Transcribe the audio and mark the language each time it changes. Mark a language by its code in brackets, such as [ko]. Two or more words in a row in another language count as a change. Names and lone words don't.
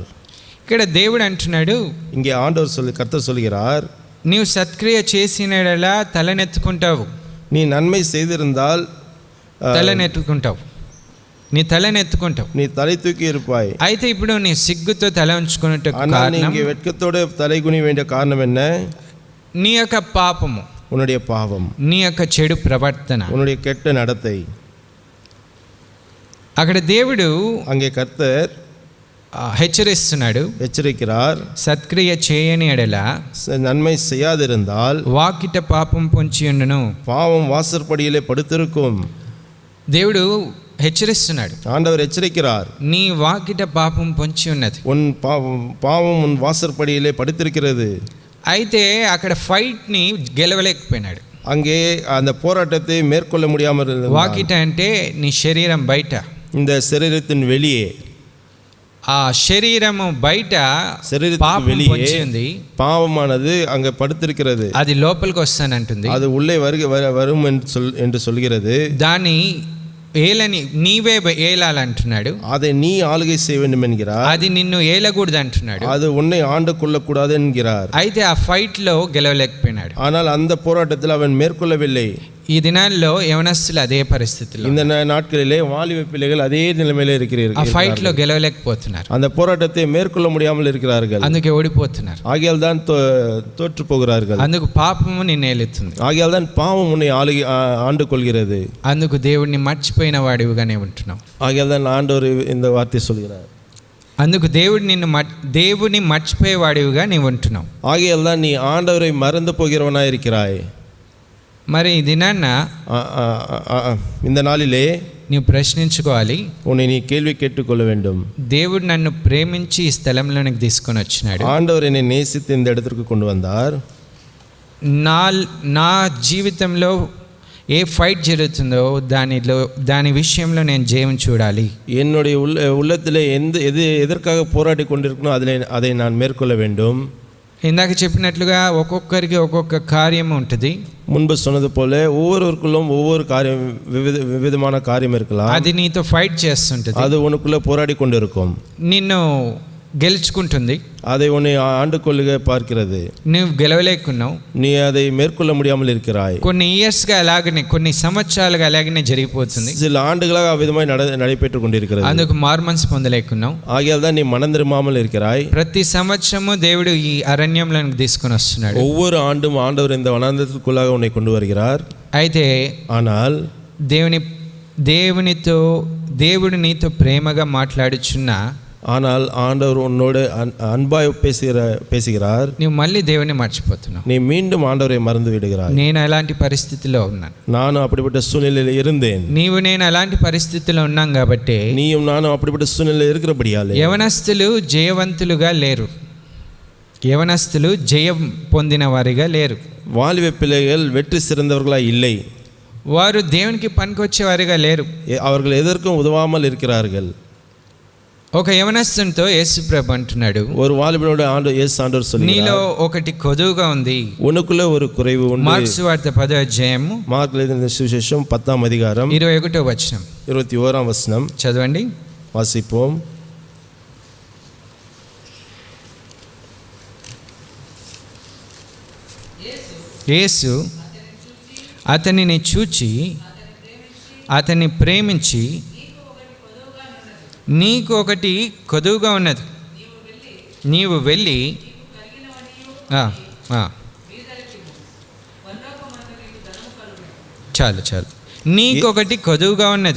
[te] ఇక్కడ దేవుడు అంటున్నాడు, [ta] இங்கே கர்த்தர் சொல்கிறார், [te] నీవు సత్క్రియ చేసినలా తలనెత్తుకుంటావు, [ta] நீ நன்மை செய்திருந்தால் [te] తలనెత్తుకుంటావు, నీ తలనెత్తుకుంటావు, [ta] நீ தலை தூக்கி இருப்பாய். [te] అయితే ఇప్పుడు నీ సిగ్గుతో తల ఉంచుకున్నట్టు కారణం, [ta] நீ வெட்கத்தோடு தலை குனி வேண்டிய காரணம் என்ன? [te] నీ యొక్క పాపము, [ta] உன்னுடைய பாவம், [te] నీ యొక్క చెడు ప్రవర్తన, [ta] உன்னுடைய கெட்ட நடத்தை. [te] అక్కడ దేవుడు, [ta] அங்கே கர்த்தர் [te] హెచ్చరిస్తున్నాడు, [ta] எச்சரிக்கிறார், [te] సత్క్రియ చేయని ఎడల [ta] நன்மை செய்யாதிருந்தால் [te] వాకిట పాపం పొంచి ఉండును, [ta] பாவம் வாசற்படியிலே படுத்திருக்கும். [te] దేవుడు హెచ్చరిస్తున్నాడు, [ta] ஆண்டவர் எச்சரிக்கிறார், [te] నీ వాకిట పాపం పొంచి ఉన్నది, [ta] உன் பாவம் உன் வாசற்படியிலே படுத்திருக்கிறது. [te] అయితే అక్కడ ఫైట్ని గెలవలేకపోయినాడు. [ta] அங்கே அந்த போராட்டத்தை மேற்கொள்ள முடியாமல் இருந்தான். [te] వాకిట అంటే నీ శరీరం బయట, [ta] இந்த சரீரத்தின் வெளியே, [te] ఆ శరీరము బయట [ta] శరీరத்துக்கு [te] పాపం [ta] வெளியே [te] పొంచి ఉంది, [ta] பாவமானது அங்கே படுத்திருக்கிறது. [te] అది లోపలికి వస్తానంటుంది. [ta] அது உள்ளே வரும் என்று சொல்கிறது. [te] దాని ఏలని నీవే ఏలాలంటున్నాడు. [ta] அதை நீ ஆளுகை செய்ய வேண்டும் என்கிறார். [te] అది నిన్ను ఏలకూడదు అంటున్నాడు. [ta] அது உன்னை ஆண்டு கொள்ளக்கூடாது என்கிறார். [te] అయితే ఆ ఫైట్ లో గెలవలేకపోయినాడు. [ta] ஆனால் அந்த போராட்டத்தில் அவன் மேற்கொள்ளவில்லை. [te] ఈ దినాల్లో యవనస్తులు అదే పరిస్థితిలో, [ta] இந்த நாட்களிலே வாலிப பிள்ளைகள் அதே நிலைமையில [te] ఆ [ta] இருக்கிறார்கள். [te] ఫైట్ లో గెలవలేకపోతున్నారు, [ta] அந்த போராட்டத்தை மேற்கொள்ள முடியாமல் இருக்கிறார்கள். [te] అందుకే ఓడిపోతున్నారు, [ta] ஆகையால் தான் தோற்று போகிறார்கள். [te] అందుకు పాపము నిన్ను ఏలుతుంది, [ta] ஆகையால் தான் பாவம் உன்னை ஆண்டு கொள்கிறது. [te] అందుకు దేవుడిని మర్చిపోయిన వాడివిగానే ఉంటున్నావు. [ta] ஆகையால் தான் ஆண்டவர் இந்த வார்த்தை சொல்கிறார். [te] అందుకు దేవుని మర్చిపోయేవాడివిగా నీవు ఉంటున్నావు. [ta] ஆகையால் தான் நீ ஆண்டவரை மறந்து போகிறவனாய் இருக்கிறாய். [te] మరి ఈ దినాన్న [ta] இந்த நாளிலே [te] నీవు ప్రశ్నించుకోవాలి, [ta] உன்னை நீ கேள்வி கேட்டுக்கொள்ள வேண்டும். [te] దేవుడు నన్ను ప్రేమించి ఈ స్థలంలోనికి తీసుకొని వచ్చినాడు, [ta] ஆண்டவர் என்னை நேசித்து இந்த இடத்திற்கு கொண்டு வந்தார். [te] నా జీవితంలో ఏ ఫైట్ జరుగుతుందో దాని విషయంలో నేను జయం చూడాలి. [ta] என்னுடைய உள்ளத்திலே எதற்காக போராடி கொண்டிருக்கணும் அதை நான் மேற்கொள்ள வேண்டும். [te] ఇందాక చెప్పినట్లుగా ఒక్కొక్కరికి ఒక్కొక్క కార్యం ఉంటుంది. [ta] முன்பு சொன்னது போல ஒவ்வொருவருக்குள்ளும் ஒவ்வொரு காரியம் விவிதமான காரியம் இருக்கலாம். [te] అది నీతో ఫైట్ చేస్తుంటుంది, [ta] அது உனக்குள்ள போராடி கொண்டிருக்கும், [te] నిన్ను గెలుచుకుంటుంది, [ta] அதை உன்னை ஆண்டு கொள்ளுக பார்க்கிறது. [te] నువ్వు గెలవలేకున్నావు, [ta] நீ அதை மேற்கொள்ள முடியாமல் இருக்கிறாய். [te] కొన్ని ఇయర్స్గా అలాగనే, కొన్ని సంవత్సరాలుగా అలాగనే జరిగిపోతుంది, [ta] சில ஆண்டுகளாக அவ்விதமாய் நடைபெற்று கொண்டிருக்கிறது. [te] అందుకు మార్మన్స్ పొందలేకున్నావు. [ta] ஆகையால் தான் நீ மனம் திரும்பாமல் இருக்கிறாய். [te] ప్రతి సంవత్సరము దేవుడు ఈ అరణ్యంలోకి తీసుకొని వస్తున్నాడు. [ta] ஒவ்வொரு ஆண்டும் ஆண்டவர் இந்த வனாந்தரத்திற்குள்ளாக உன்னை கொண்டு வருகிறார். [te] అయితే [ta] ஆனால் [te] దేవుడు నీతో ప్రేమగా మాట్లాడుచున్నా, [ta] ஆனால் ஆண்டவர் உன்னோடு அன்பாய் பேசுகிறார். [te] నువ్వు మళ్ళీ దేవుని మర్చిపోతున్నావు. [ta] நீ மீண்டும் ஆண்டவரை மறந்து விடுகிறாய். [te] నేను అలాంటి పరిస్థితిలో ఉన్నాను, [ta] நானும் அப்படிப்பட்ட சூழ்நிலையில் இருந்தேன். [te] నేను అలాంటి పరిస్థితిలో ఉన్నాం కాబట్టి [ta] நீயும் நானும் அப்படிப்பட்ட சூழ்நிலையில் இருக்கிறபடியாலே [te] యవనస్తులు జయవంతులుగా లేరు, యవనస్తులు జయం పొందిన వారిగా లేరు. [ta] வாலிப பிள்ளைகள் வெற்றி சிறந்தவர்களாய் இல்லை. [te] వారు దేవునికి పనికొచ్చేవారిగా లేరు, [ta] அவர்கள் எதற்கும் உதவாமல் இருக்கிறார்கள். [te] ఒక యవనస్తునితో యేసుప్రభు అంటున్నాడు, [ta] ஒரு வாலிபனோட இயேசு ஆண்டவர் சொல்கிறார், [te] నీలో ఒకటి కొదువుగా ఉంది. [ta] உனக்குள்ள ஒரு குறைவு உண்டு. [te] మార్కు సువార్త 10వ అధ్యాయము [ta] మార్కు எழுதின சுவிசேஷம் 10ஆம் அதிகாரம் [te] 21వ వచనం [ta] 21ஆம் வசனம் [te] చదవండి. [ta] வாசிப்போம். [te] యేసు అతనిని చూచి అతన్ని ప్రేమించి, నీకు ఒకటి కొదువుగా ఉన్నది, నీవు వెళ్ళి చాలు నీకు ఒకటి కొదువుగా ఉన్నది,